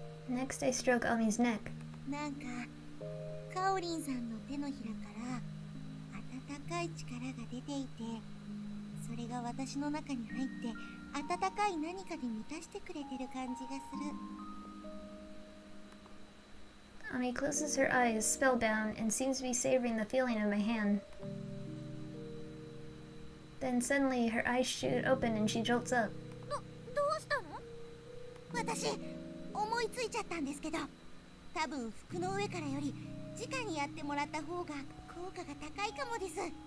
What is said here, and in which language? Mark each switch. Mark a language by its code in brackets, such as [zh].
[en] Next, I stroke Ami's neck. [ja] なんかカオリンさんの手のひらから温かい力が出ていて、それが私の中に入って温かい何かで満たしてくれてる感じがする。 [en] Ami closes her eyes, spellbound, and seems to be savoring the feeling of my hand. Then suddenly, her eyes shoot open and she jolts up. [ja] どうしたの？私思いついちゃったんですけど、多分服の上からより直にやってもらった方が効果が高いかもです。